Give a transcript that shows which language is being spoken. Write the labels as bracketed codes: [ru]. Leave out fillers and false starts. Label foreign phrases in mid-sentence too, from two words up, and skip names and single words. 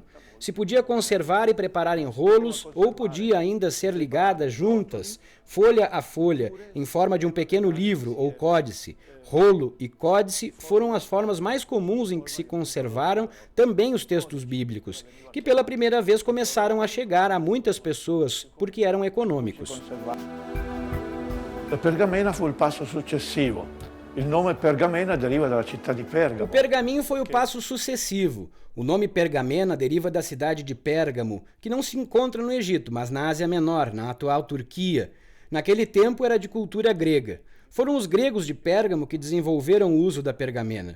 [pt] Se podia conservar e preparar em rolos, ou podia ainda ser ligada juntas, folha a folha, em forma de um pequeno livro ou códice. Rolo e códice foram as formas mais comuns em que se conservaram também os textos bíblicos, que pela primeira vez começaram a chegar a muitas pessoas, porque eram econômicos. A pergamena foi o passo successivo. O nome Pergamena deriva da cidade de Pérgamo. O pergaminho foi o passo sucessivo. O nome Pergamena deriva da cidade de Pérgamo, que não se encontra no Egito, mas na Ásia Menor, na atual Turquia. Naquele tempo era de cultura grega. Foram os gregos de Pérgamo que desenvolveram o uso da pergamena.